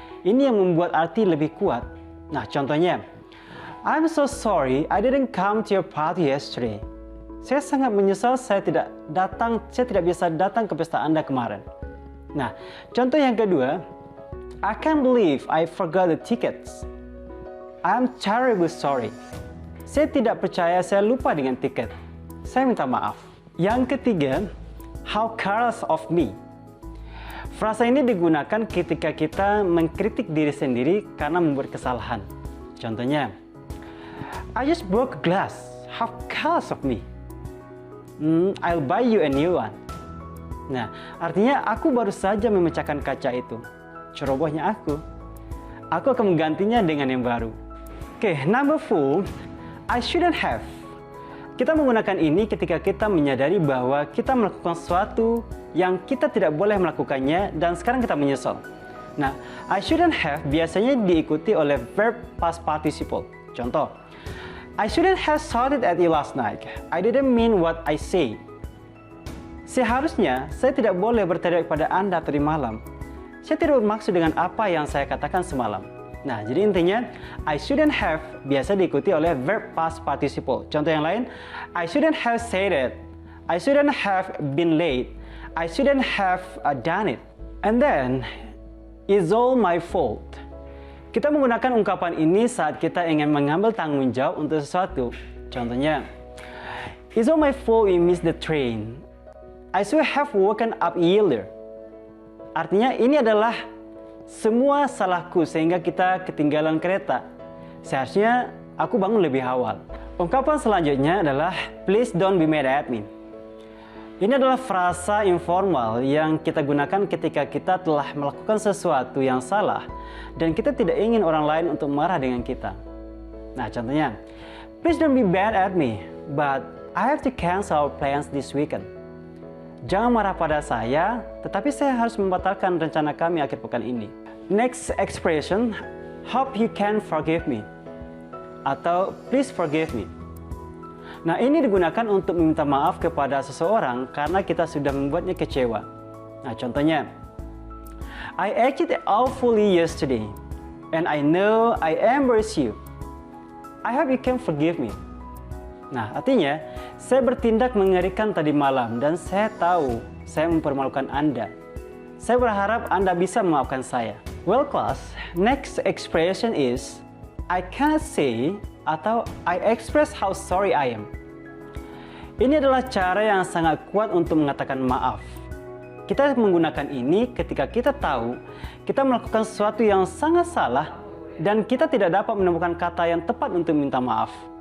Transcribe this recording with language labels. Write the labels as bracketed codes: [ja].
[id] Ini yang membuat arti lebih kuat. Nah, contohnya, [en] I'm so sorry I didn't come to your party yesterday. [id] Saya sangat menyesal saya tidak bisa datang ke pesta Anda kemarin. Nah, contoh yang kedua, [en] I can't believe I forgot the tickets. I'm terribly sorry. [id] Saya tidak percaya saya lupa dengan tiket. Saya minta maaf. Yang ketiga, [en] how careless of me. [id] Frasa ini digunakan ketika kita mengkritik diri sendiri karena membuat kesalahan. Contohnya, [en] I just broke a glass. How careless of me. I'll buy you a new one. [id] Nah, artinya aku baru saja memecahkan kaca itu. Cerobohnya aku. Aku akan menggantinya dengan yang baru. [en] Oke, number 4, I shouldn't have. [id] Kita menggunakan ini ketika kita menyadari bahwa kita melakukan sesuatu yang kita tidak boleh melakukannya dan sekarang kita menyesal. Nah, [en] I shouldn't have [id] biasanya diikuti oleh verb past participle. Contoh, [en] I shouldn't have shouted at you last night. I didn't mean what I say. [id] Seharusnya saya tidak boleh berteriak pada Anda tadi malam. Saya tidak bermaksud dengan apa yang saya katakan semalam. Nah, jadi intinya, [en] I shouldn't have [id] biasa diikuti oleh verb past participle. Contoh yang lain, [en] I shouldn't have said it. I shouldn't have been late. I shouldn't have done it. And then, it's all my fault. [id] Kita menggunakan ungkapan ini saat kita ingin mengambil tanggung jawab untuk sesuatu. Contohnya, [en] it's all my fault we missed the train. I should have woken up earlier. [id] Artinya ini adalah semua salahku sehingga kita ketinggalan kereta. Seharusnya aku bangun lebih awal. Ungkapan selanjutnya adalah [en] please don't be mad at me. [id] Ini adalah frasa informal yang kita gunakan ketika kita telah melakukan sesuatu yang salah dan kita tidak ingin orang lain untuk marah dengan kita. Nah, contohnya, [en] please don't be mad at me, but I have to cancel our plans this weekend. [id] Jangan marah pada saya, tetapi saya harus membatalkan rencana kami akhir pekan ini. [en] Next expression, hope you can forgive me, atau please forgive me. [id] Nah, ini digunakan untuk meminta maaf kepada seseorang karena kita sudah membuatnya kecewa. Nah, contohnya, [en] I acted awfully yesterday, and I know I embarrassed you. I hope you can forgive me. [id] Nah, artinya, saya bertindak mengerikan tadi malam dan saya tahu saya mempermalukan Anda. Saya berharap Anda bisa memaafkan saya. [en] Well, class, next expression is I cannot say atau I express how sorry I am. [id] Ini adalah cara yang sangat kuat untuk mengatakan maaf. Kita menggunakan ini ketika kita tahu kita melakukan sesuatu yang sangat salah dan kita tidak dapat menemukan kata yang tepat untuk minta maaf.